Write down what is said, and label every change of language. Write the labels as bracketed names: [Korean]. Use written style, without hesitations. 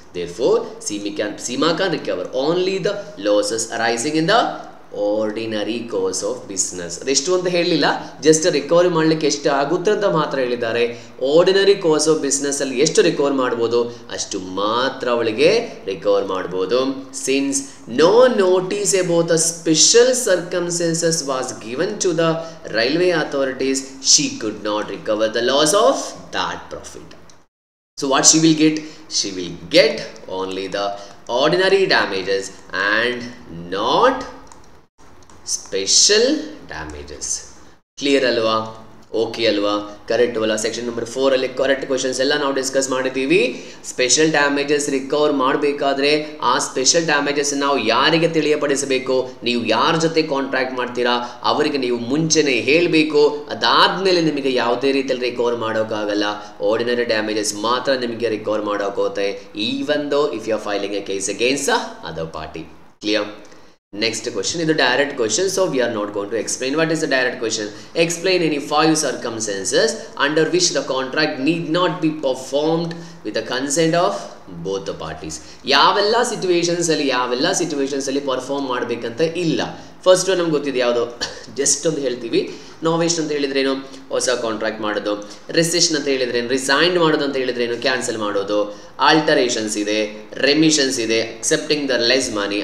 [English] Therefore, Seema can recover only the losses arising in the ordinary course of business. [Kannada] ಅದೆಷ್ಟು ಅಂತ ಹೇಳಲಿಲ್ಲ, just recovery ಮಾಡಲಿಕ್ಕೆ ಎಷ್ಟು ಆಗುತ್ತೆ ಅಂತ ಮಾತ್ರ ಹೇಳಿದ್ದಾರೆ. ಆರ್ಡಿನರಿ ಕೋರ್ಸ್ ಆಫ್ ಬಿಸ್ನೆಸ್ ಅಲ್ಲಿ ಎಷ್ಟು ರಿಕವರ್ ಮಾಡ್ಬೋದು ಅಷ್ಟು ಮಾತ್ರ ಅವಳಿಗೆ ರಿಕವರ್ ಮಾಡ್ಬೋದು. [English] Since no notice about the special circumstances was given to the railway authorities, she could not recover the loss of that profit. So what she will get? She will get only the ordinary damages and not special damages. Clear alwa? Okay alwa? Correct wala? [Kannada] Section number 4 ಅಲ್ಲಿ correct questions ಎಲ್ಲ ನಾವು discuss ಮಾಡಿದ್ದೀವಿ. Special damages recover ಮಾಡಬೇಕಾದ್ರೆ ಆ special damages ನಾವು ಯಾರಿಗೆ ತಿಳಿಯಪಡಿಸಬೇಕು? ನೀವು ಯಾರ ಜೊತೆ ಕಾಂಟ್ರಾಕ್ಟ್ ಮಾಡ್ತೀರಾ ಅವರಿಗೆ ನೀವು ಮುಂಚೆನೇ ಹೇಳಬೇಕು. ಅದಾದ್ಮೇಲೆ ನಿಮಗೆ ಯಾವುದೇ ರೀತಿಯಲ್ಲಿ ರಿಕವರ್ ಮಾಡೋಕ್ಕಾಗಲ್ಲ. ಆರ್ಡಿನರಿ ಡ್ಯಾಮೇಜಸ್ ಮಾತ್ರ ನಿಮಗೆ recover ಮಾಡೋಕ್ಕೋಗುತ್ತೆ, [English] Even though if you are filing a case against the other party. [Kannada] Clear? [English] Next question is the direct question, so we are not going to explain. What is the direct question? Explain any 5 circumstances under which the contract need not be performed with the consent of both the parties. [Kannada] ಯಾವೆಲ್ಲ situations ಅಲ್ಲಿ perform ಮಾಡಬೇಕಂತ ಇಲ್ಲ. First ನಮ್ಗೆ ಗೊತ್ತಿದೆ ಯಾವುದು, just ಒಂದು ಹೇಳ್ತೀವಿ. ನೋವೇಷನ್ ಅಂತ ಹೇಳಿದ್ರೇನು? ಹೊಸ ಕಾಂಟ್ರಾಕ್ಟ್ ಮಾಡೋದು. ರೆಸಿಷನ್ ಅಂತ ಹೇಳಿದ್ರೇನು? ರಿಸೈನ್ ಮಾಡೋದು ಅಂತ ಹೇಳಿದ್ರೇನು? ಕ್ಯಾನ್ಸಲ್ ಮಾಡೋದು. ಆಲ್ಟರೇಷನ್ಸ್ ಇದೆ, ರೆಮಿಷನ್ಸ್ ಇದೆ, ಅಕ್ಸೆಪ್ಟಿಂಗ್ ದ ಲೆಸ್ ಮನಿ.